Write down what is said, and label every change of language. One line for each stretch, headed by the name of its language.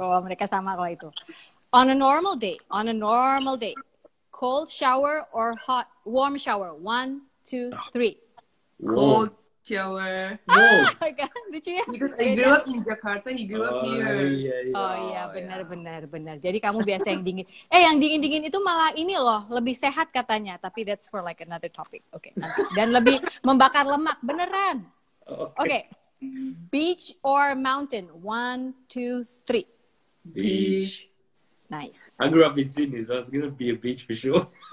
Indonesian: Oh, mereka sama kalau itu.
English: On a normal day. Cold shower or warm shower? 1, 2, 3. Cold shower.
Indonesian: Kan lucu ya?
English: Because I grew up in Jakarta, he grew up here.
Indonesian: Oh iya, benar. Jadi kamu biasa yang dingin. Yang dingin-dingin itu malah ini loh, lebih sehat katanya.
English: Tapi that's for like another topic.
Indonesian: Oke. Dan lebih membakar lemak, beneran. Oke.
English: Beach or mountain? 1, 2, 3. Beach. Nice. I grew up in Sydney, so it's gonna be a beach for sure.